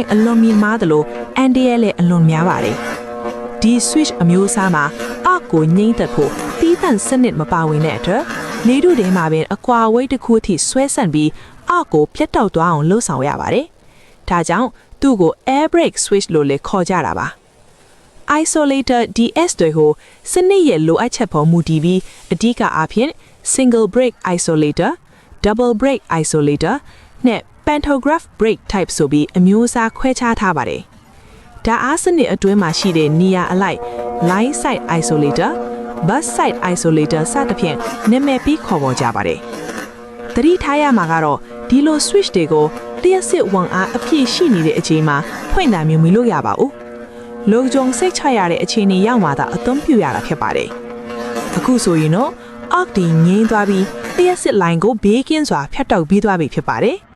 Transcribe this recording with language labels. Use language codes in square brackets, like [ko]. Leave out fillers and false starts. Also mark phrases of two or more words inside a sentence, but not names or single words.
[my] အလွန်မြင့်မားသလိုအန်တရဲလည်းအလွန်များပါတယ်။ဒီ [en] switch အမျိုးအစားမှာ arc [my] ကိုငြိမ့်သက်ဖို့တီးသန့်စနစ်မပါဝင်တဲ့အတွက်လေထုထဲမှာပင်အကွာအဝေးတစ်ခုအထိဆွဲဆန့်ပြီး arc ကို ပြတ်တောက်သွားအောင်လှုပ်ဆောင်ရပါတယ်။ဒါကြောင့်သူ့ကို [en] air brake switch [my] လို့လည်းခေါ်ကြတာပါ။ [en] isolator DS [my] တွေကိုစနစ်ရဲ့လိုအပ်ချက်ပေါ်မူတည် ပြီးအဓိကအားဖြင့် [en] single brake isolator, double brake isolator [my] နဲ့ [en] pantograph brake type [my] ဆိုပြီးအမျိုးအစားခွဲခြားထားပါတယ် ။ဒါအားစနစ်အတွင်းမှာရှိတဲ့နေရာအလိုက် [en] line side isolator, bus side isolator [my] စသဖြင့်နာမည်ပြီးခေါ်ပေါ်ကြပါတယ်။သတိထားရမှာကတော့ဒီလို switch တွေကိုလျှက်စစ်ဝန်အားအပြည့်ရှိနေတဲ့အချိန်မှာဖွင့်တာမျိုးမလုပ်ရပါဘူး။လုံခြုံစိတ်ချရတဲ့အခြေအနေရောက်မှသာအသုံးပြုရတာဖြစ်ပါတယ်။အခုဆိုရင်တော့ arc ဒီငြိမ်းသွားပြီးလျှက်စစ် line ကိုဘေးကင်းစွာဖြတ်တောက်ပြီးသွားပြီဖြစ်ပါတယ်။